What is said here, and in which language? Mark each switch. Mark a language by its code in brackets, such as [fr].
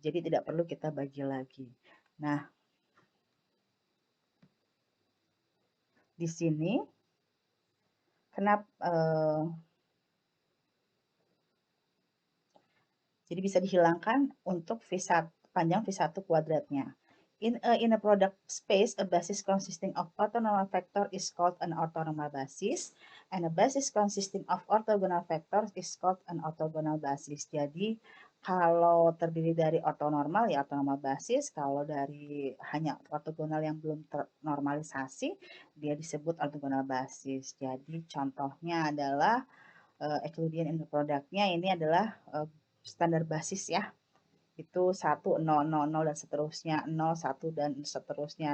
[id] Jadi tidak perlu kita bagi lagi. Nah, di sini kenapa jadi bisa dihilangkan untuk V1 panjang V1 kuadratnya. [en] In a product space, a basis consisting of orthonormal vector is called an orthonormal basis, and a basis consisting of orthogonal vectors is called an orthogonal basis. [id] Jadi kalau terdiri dari ortonormal ya ortonormal basis, kalau dari hanya ortogonal yang belum ternormalisasi dia disebut ortogonal basis. Jadi contohnya adalah Euclidean inner productnya ini adalah standar basis ya, itu 1, 0, 0, 0 dan seterusnya, 0, 1 dan seterusnya.